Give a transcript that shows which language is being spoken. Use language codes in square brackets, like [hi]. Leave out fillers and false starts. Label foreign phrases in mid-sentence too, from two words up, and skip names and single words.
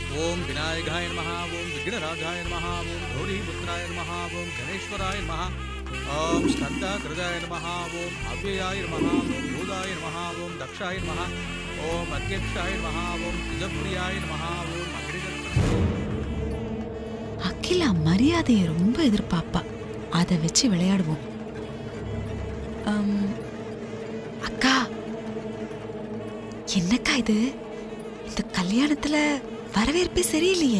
[sa] ओम विनायकाय नमः ओम विघ्नराजाय नमः ओम गौरीपुत्राय नमः ओम गणेश्वराय नमः ओम स्कंदकृताय नमः ओम अव्ययाय नमः ओम भूताय नमः ओम दक्षाय नमः ओम अध्यक्षाय नमः ओम तिजप्रियाय नमः ओम [ta] அகிலா மரியாதையை ரொம்ப எதிர்பார்ப்பா. அதை வச்சு விளையாடுவோம். அக்கா, என்னக்கா இது? இந்த கல்யாணத்துல வரவேற்பே சரியில்லையே.